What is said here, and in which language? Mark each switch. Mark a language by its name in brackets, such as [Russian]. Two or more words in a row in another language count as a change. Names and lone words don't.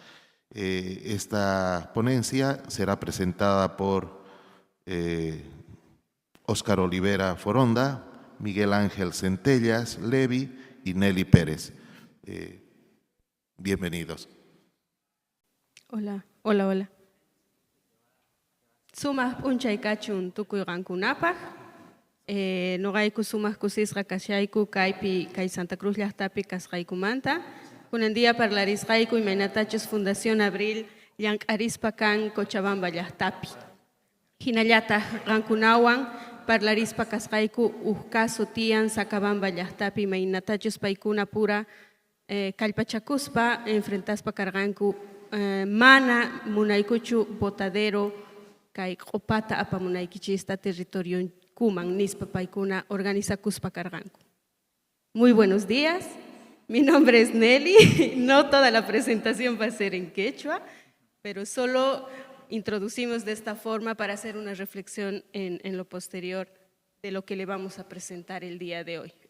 [Spanish] Esta ponencia será presentada por Óscar Olivera Foronda, Miguel Ángel Centellas Levi y Nelly Pérez. Bienvenidos. Hola, hola, hola. [Quechua] Sumas punchay kachun tukuyqankunapaq, noqayku sumaq kusisqa kashayku kay Santa Cruz llaqtapi kasqaykumanta. Kunan día parlarisqayku imaynatachus Fundación Abril llank'arispa kan Cochabamba llaqtapi. Hinallataq qankunawan parlarispa kasqayku caso tiyan Sacabamba llaqtapi imaynatachus paykuna pura kallpachakuspa enfrentaspa karqanku mana munaykuchu botadero kay q'upata apamunaykichista territoriokuman nispa paykuna organizakuspa karqanku. [Spanish] Muy buenos días, mi nombre es Nelly. No toda la presentación va a ser en quechua, pero solo introducimos de esta forma para hacer una reflexión en lo posterior de lo que le vamos a presentar el día de hoy.